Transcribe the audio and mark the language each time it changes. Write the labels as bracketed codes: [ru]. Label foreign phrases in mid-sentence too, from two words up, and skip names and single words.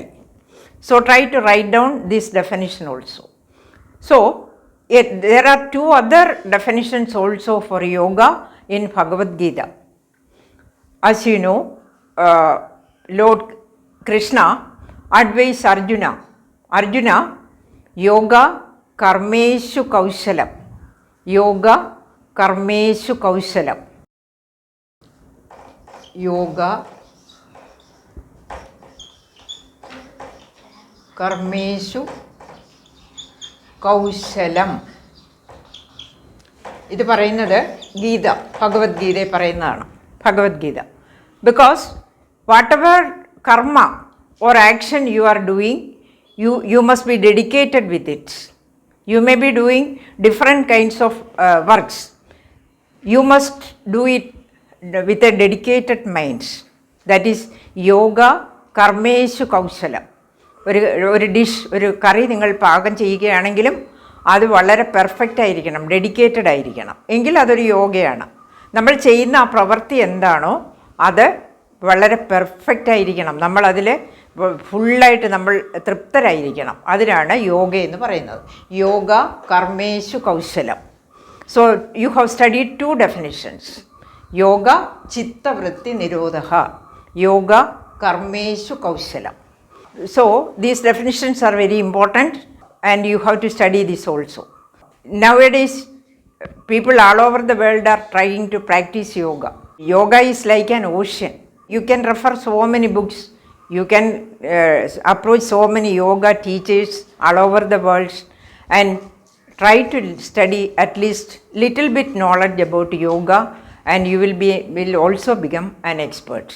[en] So, try to write down this definition also. So, there are 2 other definitions also for yoga in Bhagavad Gita. As you know, Lord Krishna advised Arjuna, [sa] योग कर्मसु कौशलम्. योग कर्मसु कौशलम्. योग कर्मसु കൗശലം. [ml] ഇത് പറയുന്നത് ഗീത, ഭഗവത്ഗീതയെ പറയുന്നതാണ്. ഭഗവത്ഗീത. [en] Because whatever karma or action you are doing, you must be dedicated with it. You may be doing different kinds of works. You must do it with a dedicated mind. That is [sa] योग कर्मसु कौशलम्. [ml] ഒരു ഡിഷ്, ഒരു കറി നിങ്ങൾ പാകം ചെയ്യുകയാണെങ്കിലും അത് വളരെ പെർഫെക്റ്റ് ആയിരിക്കണം, ഡെഡിക്കേറ്റഡ് ആയിരിക്കണം, എങ്കിൽ അതൊരു യോഗയാണ്. നമ്മൾ ചെയ്യുന്ന ആ പ്രവൃത്തി എന്താണോ അത് വളരെ പെർഫെക്റ്റ് ആയിരിക്കണം, നമ്മളതിൽ ഫുള്ളായിട്ട് നമ്മൾ തൃപ്തരായിരിക്കണം. അതിനാണ് യോഗ എന്ന് പറയുന്നത്. [sa] योग कर्मसु कौशलम्. [en] So you have studied 2 definitions. [sa] योग चित्तवृत्ति निरोधः, योग कर्मसु कौशलम्. [en] So these definitions are very important and you have to study this also. Nowadays people all over the world are trying to practice yoga. Yoga is like an ocean. You can refer so many books. You can approach so many yoga teachers all over the world and try to study at least little bit knowledge about yoga, and you will also become an expert.